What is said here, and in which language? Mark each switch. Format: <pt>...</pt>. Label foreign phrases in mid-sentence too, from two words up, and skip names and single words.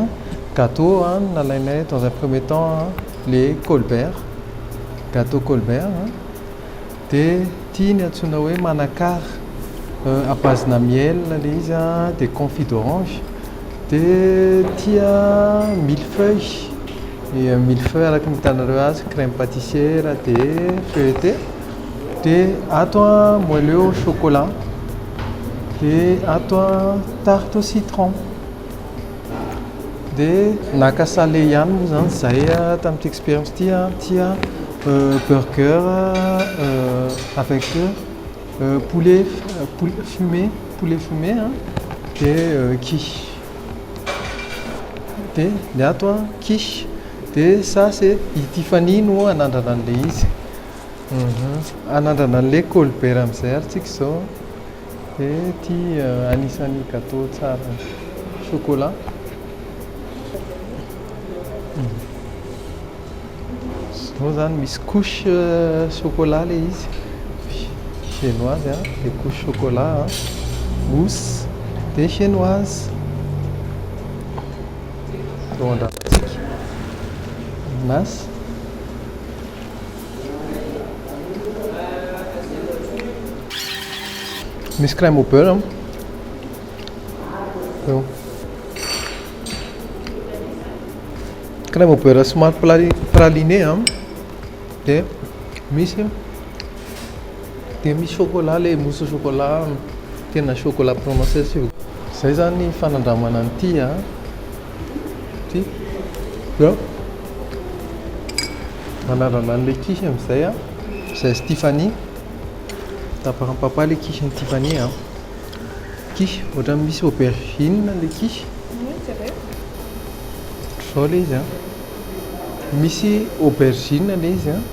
<mg>gâteau nalainay</mg> <fr>dans un premier temps les Colbert gâteau Colbert</fr> <mg>dia ity ny antsoina hoe manakar</mg> <fr>à base-</fr> <mg>na miel ilay izy dia</mg> <fr>confit d'orange</fr> <mg>dia tia</mg> <fr>millefeuille millefeuille</fr> <mg>araka mitanareo azy</mg> <fr>crème pâtissière</fr> <mg>dia feuilleté dia ato</mg> <fr>moelleux au chocolat</fr> <mg>dia ato</mg> <fr>tarte au citron</fr> <mg>dia naka salé ihany moa zany zahay tamin'ity expérience tia</mg> <fr>burger avec poulet fumé</fr> <mg>dia quiche dia ato quiche dia</mg> <fr>ça c'est Tiffany</fr> <mg>no anandrana an'ilay izy anandrana an'ilay Colbert amin'izay ary tsika zao dia ity anisan'ny gâteau tsara chocolat zao zany misy</mg> <fr>couche chocolat</fr> <mg>ilay izy chinoise dia</mg> <fr>couche chocolat mousse</fr> <mg>dia chinoise zao andramantsika masy misy</mg> <fr>crème au beurre crème au beurre</fr> <mg>somary praliné dia misy chocolat</mg> <fr>le mousse chocolat</fr> <mg>tena</mg> <fr>chocolat prononcé</fr> <mg>zay zany fanandramana an'ity ty manarana an'ilay quiche amin'izay zay Tiffany taparampapa le quiche ny Tiffany quiche ohatra misy aubergine le quiche zao le izy misy aubergine le izy</mg>